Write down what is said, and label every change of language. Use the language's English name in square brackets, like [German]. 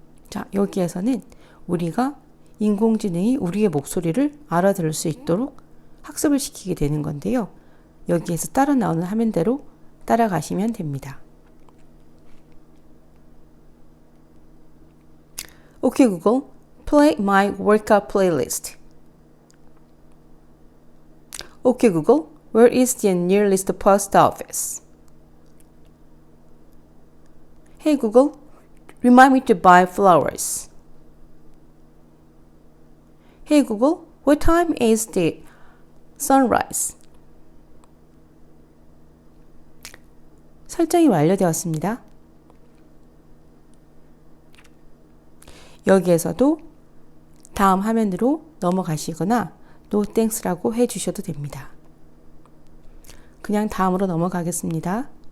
[Korean] 자, 여기에서는 우리가 인공지능이 우리의 목소리를 알아들을 수 있도록 학습을 시키게 되는 건데요. 여기에서 따라 나오는 화면대로 따라가시면 됩니다. [English] Okay, Google, play my workout playlist. Okay, Google, where is the nearest post office? Hey, Google, remind me to buy flowers. Hey Google, what time is the sunrise? [Korean] 설정이 완료되었습니다. 여기에서도 다음 화면으로 넘어가시거나 [English] No thanks [Korean] 라고 해주셔도 됩니다. 그냥 다음으로 넘어가겠습니다.